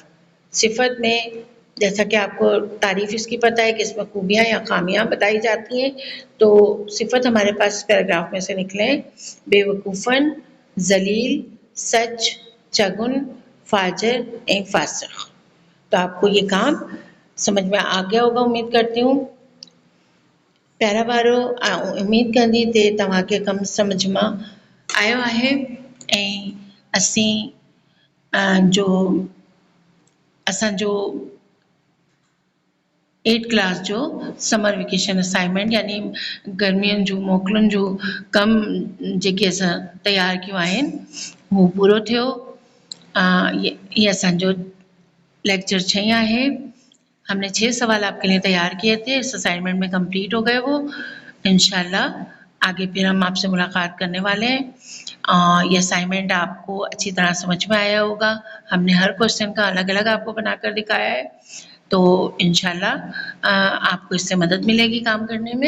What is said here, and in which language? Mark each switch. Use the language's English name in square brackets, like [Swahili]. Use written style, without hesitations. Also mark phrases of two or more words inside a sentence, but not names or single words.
[Urdu] صفت میں جیسا کہ آپ کو تعریف اس کی پتہ ہے کہ اس میں خوبیاں یا خامیاں بتائی جاتی ہیں، تو صفت ہمارے پاس پیراگراف میں سے نکلے ہیں، بے وقوفاً، ذلیل، سچ، چگن، فاجر، فاسق۔ تو آپ کو یہ کام سمجھ میں آ گیا ہوگا امید کرتی ہوں۔ [Sindhi] پیارا بارو امید کندی تے तव्हां खे कमु सम्झ में आयो आहे ऐं असांजो 8 क्लास जो [English] summer vacation assignment [Sindhi] यानी गर्मियुनि जूं मोकलुनि जूं कमु जेके असां तयारु कयूं आहिनि हू पूरो थियो। ये असांजो लेक्चर 6 आहे। [Urdu] ہم نے 6 سوال آپ کے لیے تیار کیے تھے، اس اسائنمنٹ میں کمپلیٹ ہو گئے وہ. ان شاء اللہ آگے پھر ہم آپ سے ملاقات کرنے والے ہیں. یہ اسائنمنٹ آپ کو اچھی طرح سمجھ میں آیا ہوگا۔ ہم نے ہر کویسچن کا الگ الگ آپ کو بنا کر دکھایا ہے، تو ان شاء اللہ آپ کو اس سے مدد ملے گی کام کرنے میں.